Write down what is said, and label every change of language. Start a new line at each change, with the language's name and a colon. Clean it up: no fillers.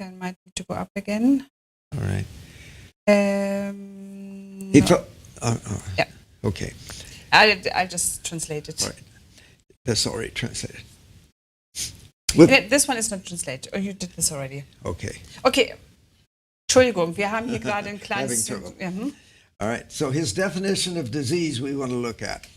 English: I might need to go up again. All right. He No. felt. Yeah. Okay. I'll just translate it. All right. That's already translated. This one is not translated. Oh, you did this already. Okay. Okay.
German: Entschuldigung, wir haben hier gerade ein kleines.
English: Having trouble.
German: Ja,
English: All right. So his definition of disease we want to look at.